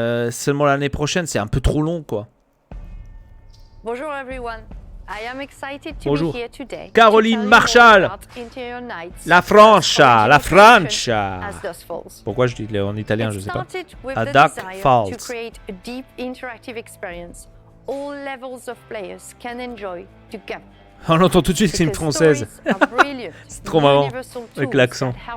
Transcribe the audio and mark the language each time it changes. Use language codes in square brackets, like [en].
[fr] Seulement l'année prochaine, c'est un peu trop long, quoi. Bonjour [en] everyone. I am excited to [fr] Bonjour. [en] be here today. [it] Caroline Marshall. La Francia, la Francia. [fr] Pourquoi je dis en italien, je sais pas. À Dark Falls. [en] To create a deep interactive experience all levels of players can enjoy together. [fr] On entend tout de suite que c'est une française. C'est trop marrant avec l'accent.